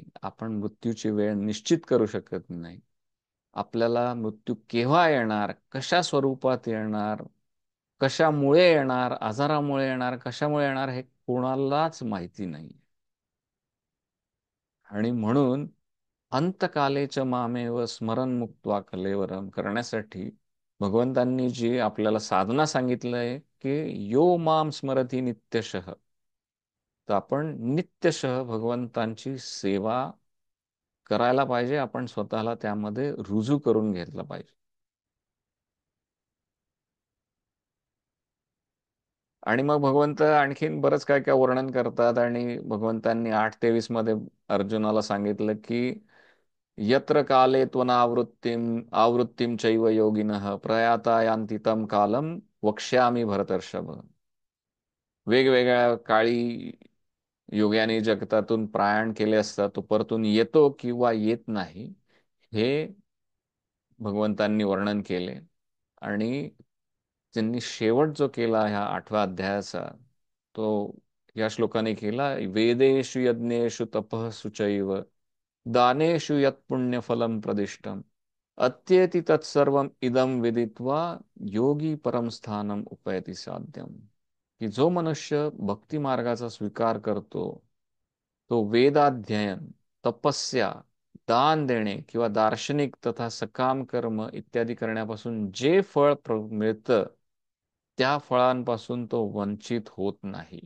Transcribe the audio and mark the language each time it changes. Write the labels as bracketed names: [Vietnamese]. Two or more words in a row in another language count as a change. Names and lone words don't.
[Marathi] आपण मृत्यूची वेळ निश्चित करू शकत नाही. आपल्याला मृत्यू केव्हा येणार, कशा स्वरूपात येणार, कशामुळे येणार, आजारामुळे येणार, कशामुळे येणार, हे कोणालाच माहिती नाही. आणि म्हणून [Sanskrit] अंतकालेच मामेव स्मरण मुक्त्वा कलेवरम [Marathi] करण्यासाठी भगवंतांनी जी आपल्याला साधना सांगितलंय की [Sanskrit] यो माम स्मरती नित्यशः, [Marathi] तर आपण नित्यशः भगवंतांची सेवा करायला पाहिजे. आपण स्वतःला त्यामध्ये रुजू करून घेतलं पाहिजे. आणि मग भगवंत आणखीन बरंच काय काय वर्णन करतात आणि भगवंतांनी 8:23 मध्ये अर्जुनाला सांगितलं की [Sanskrit] यत्र काले आवृत्तीम चैव योगिनः प्रयाता यान्ति तं कालम वक्ष्यामि भरतर्षभ. [Marathi] वेगवेगळ्या काळी योग्याने जगतातून प्रयाण केले असता तो परतून येतो किंवा येत नाही, हे भगवंतांनी वर्णन केले. आणि त्यांनी शेवट जो केला ह्या 8व्या अध्यायाचा, तो या श्लोकाने केला, [Sanskrit] वेदेषु यज्ञेषु तपःसु चैव दानेषु यत् पुण्यफलम प्रदिष्टम अत्येति तत्सर्वम इदम विदित्वा योगी परम स्थानम उपैति साध्यम. [Marathi] की जो मनुष्य भक्ती मार्गाचा स्वीकार करतो, तो वेदाध्ययन, तपस्या, दान देणे किंवा दार्शनिक तथा सकाम कर्म इत्यादी करण्यापासून जे फळ मिळतं, त्या फळांपासून तो वंचित होत नाही.